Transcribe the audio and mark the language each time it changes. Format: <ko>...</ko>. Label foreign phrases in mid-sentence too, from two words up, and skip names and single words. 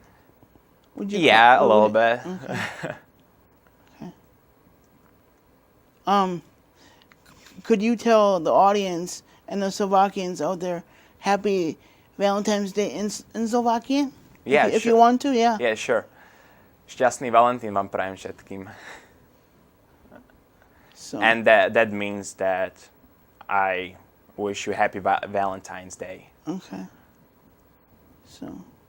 <en>Yeah, a little bit. Okay. Okay. Could you tell the audience and the Slovakians out there happy Valentine's Day in Slovakian? Yeah, if sure. you want to, yeah. Yeah, sure.</en> <sk>Šťastný Valentín vám prajem všetkým.</sk> <en>So. And that means that I wish you happy Valentine's Day. Okay. So.</en>